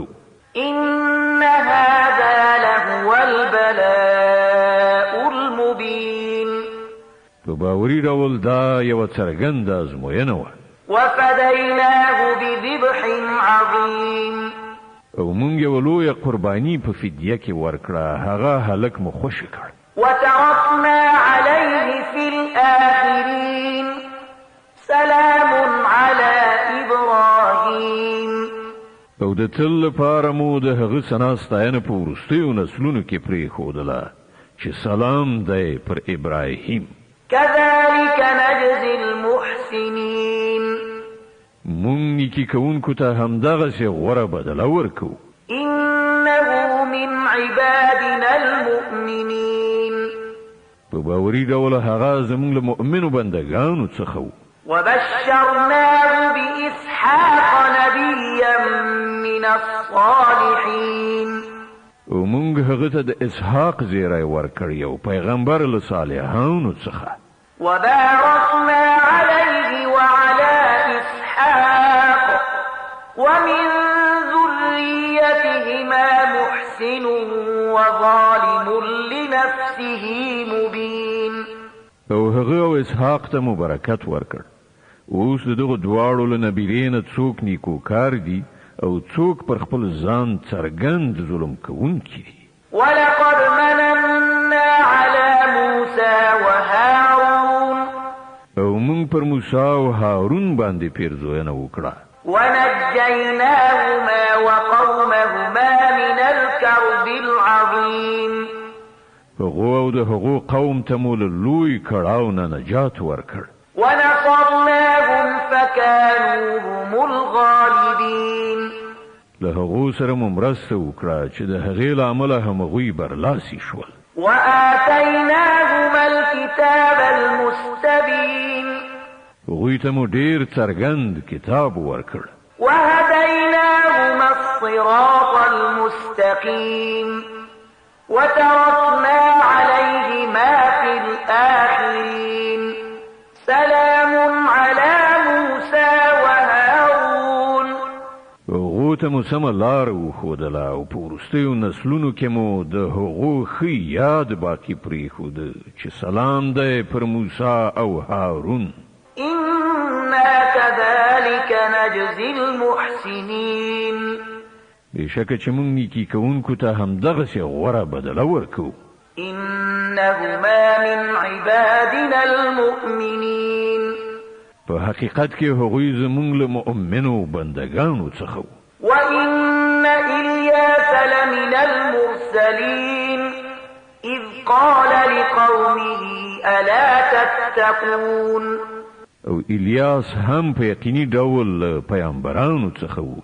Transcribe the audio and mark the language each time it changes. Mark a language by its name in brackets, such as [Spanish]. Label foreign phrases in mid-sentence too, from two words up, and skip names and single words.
[Arabic] إن هذا لهو البلاء المبين. [Pashto] په باوري ډول دا یوه څرګنده ازموینه وه. [Arabic] وفديناه بذبح عظيم. [Pashto] او مونږ یوه لویه قرباني په فدیه کې ورکړه هغه هلک مو خوشې کړ. [Arabic] وتركنا عليه في الآخرين سلام على إبراهيم. [Pashto] او د تل لپاره مو د هغه ثنا ستاینه په وروستیو نسلونو کې پرېښودله چې سلام دی پر ابراهیم. [Arabic] كذلك نجزي المحسنين. [Pashto] مونږ نیکي کوونکو ته همدغسې غوره بدله ورکوو. [Arabic] إنه من عبادنا المؤمنين. [Pashto] په باوري ډول هغه زموږ له مؤمنو بندګانو څخه و. [Arabic] وبشرناه بإسحاق نبيا من الصالحين. [Pashto] او مونږ هغه ته د اسحاق زیری ورکړی او پیغمبر له صالحانو څخه. [Arabic] وباركنا عليه وعلى إسحاق ومن ذريته بهما محسن وظالم لنفسه مبين. [Pashto] او هغه او اسحاق ته مبارکت ورکړ. اوس دغه دواړو له نبیرینه څوک نیکوکار دي او څوک پر خپل ځان څرګند ظلم کوونکي دي. [Arabic] ولقد مننا على موسى وهارون. [Pashto] او موږ پر موسی او هارون باندې پیرزوینه وکړه. [Arabic] ونجيناهما وقومهما من الكرب العظيم. [Pashto] هغه او د هغو قوم ته مو له لوی کړاو نه نجات ورکړ. [Arabic] ونصرناهم فكانوا هم الغالبين. [Pashto] له هغو سره مو مرسته وکړه چې د هغې له امله همغوی برلاسي شول. [Arabic] وآتيناهما الكتاب المستبين. [Pashto] هغوی ته مو ډېر څرګند کتاب ورکړ. [Arabic] وهديناهما الصراط المستقيم. وتركنا عليهما في الآخرين. سلام على موسى وهارون. [Pashto] هغو ته مو سمه لاره وښودله او په وروستیو نسلونو کې مو د هغو ښه یاد باقي پرېښوده چې سلام دی پر موسی او هارون. [Arabic] إنا كذلك نجزي المحسنين. [Pashto] بېشکه چې موږ نیکي کوونکو ته همدغسې غوره بدله ورکوو. [Arabic] إنهما من عبادنا المؤمنين. [Pashto] په حقیقت کې هغوی زموږ له مؤمنو بندګانو څخه وو. [Arabic] وإن إلياس لمن المرسلين. إذ قال لقومه ألا تتقون. [Pashto] او الیاس هم په یقیني ډول پیغمبرانو څخه وو.